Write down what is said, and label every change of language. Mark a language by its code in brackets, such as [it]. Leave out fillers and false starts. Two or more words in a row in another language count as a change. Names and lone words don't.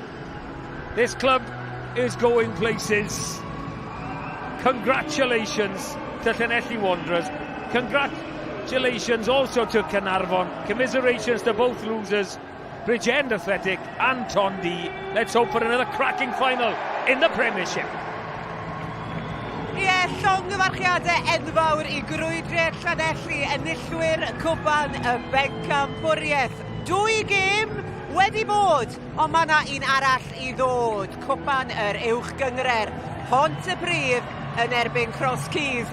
[en] This club is going places. Congratulations to Llanelli Wanderers. Congratulations also to Carnarvon. Commiserations to both losers, Bridgend Athletic and Tondu. Let's hope for another cracking final in the Premiership. [cy] Llongyfarchiadau enfawr i grwydriad Llanelli, enillwyr cwpan y bencampwriaeth. 2 gêm wedi bod, ond mae yna un arall i ddod. Cwpan yr uwch gyngred. Pont y Prif yn erbyn Cross Keys.